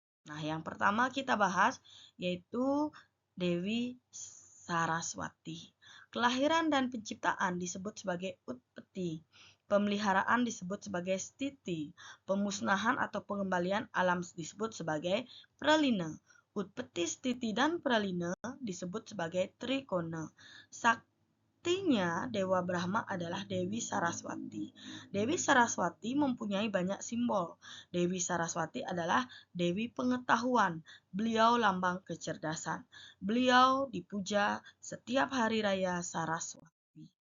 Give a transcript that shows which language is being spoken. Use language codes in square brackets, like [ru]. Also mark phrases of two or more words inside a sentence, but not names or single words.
[id] Nah, yang pertama kita bahas yaitu Dewi Saraswati. Kelahiran dan penciptaan disebut sebagai utpati. Pemeliharaan disebut sebagai stiti. Pemusnahan atau pengembalian alam disebut sebagai pralina. Utpati, stiti, dan pralina disebut sebagai trikona. Saktinya Dewa Brahma adalah Dewi Saraswati. Dewi Saraswati mempunyai banyak simbol. Dewi Saraswati adalah Dewi pengetahuan. Beliau lambang kecerdasan. Beliau dipuja setiap hari raya Saraswati.